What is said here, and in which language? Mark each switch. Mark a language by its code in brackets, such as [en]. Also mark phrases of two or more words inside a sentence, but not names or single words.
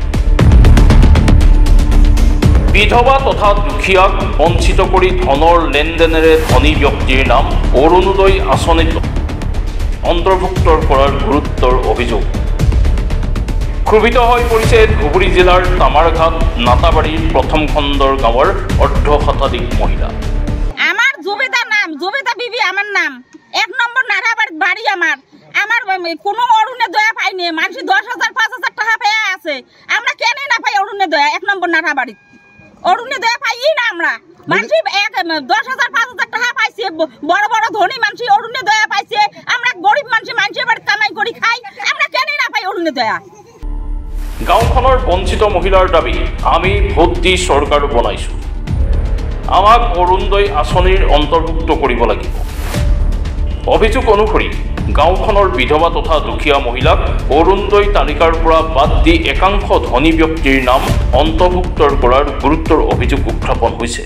[as] বিধৱা তথা দুখীয়াক বঞ্চিত কৰি ধনৰ লেনদেনেৰে ধনী ব্যক্তিৰ নাম অৰুণোদয় আঁচনিত অন্তৰ্ভুক্ত কৰাৰ গুৰুত্বৰ অভিযোগ। ক্ষোভিত হৈ পৰিছে ধুবুৰী জিলাৰ তামাৰঘাট নাটাবাৰীৰ প্ৰথম খণ্ডৰ গাঁৱৰ অৰ্ধশতাধিক মহিলা। [bn] আমার জুবেদা নাম, জুবেদা বিবি আমার নাম, 1 নম্বর নাটাবাড়ির বাড়ি আমার। আমার কোনো অরুণোদয় পাইনি, মানুষ 10,000 5,000 টাকা পেয়ে আছে। আমরা কেন না পাই অরুণোদয়? 1 নম্বর নাটাবাড়ি অরুণোদয় পাই না আমরা। মানুষ 10,000 5,000 টাকা পাইছে, বড় বড় ধনী মানুষ অরুণোদয় পাইছে। আমরা গরিব মানুষ মানুষের বাড়ি কামাই কৰি খাই, আমরা কেন না পাই অরুণোদয়? [as] গাঁওখনৰ বঞ্চিত মহিলাৰ দাবী, আমি ভোট দি চৰকাৰ বনাইছোঁ, আমাক অৰুণোদয় আঁচনিৰ অন্তৰ্ভুক্ত কৰিব লাগিব। অভিযোগ অনুসৰি গাঁওখনৰ বিধৱা তথা দুখীয়া মহিলাক অৰুণোদয় তালিকাৰ পৰা বাদ দি একাংশ ধনী ব্যক্তিৰ নাম অন্তৰ্ভুক্ত কৰাৰ গুৰুত্বৰ অভিযোগ উত্থাপন হৈছে।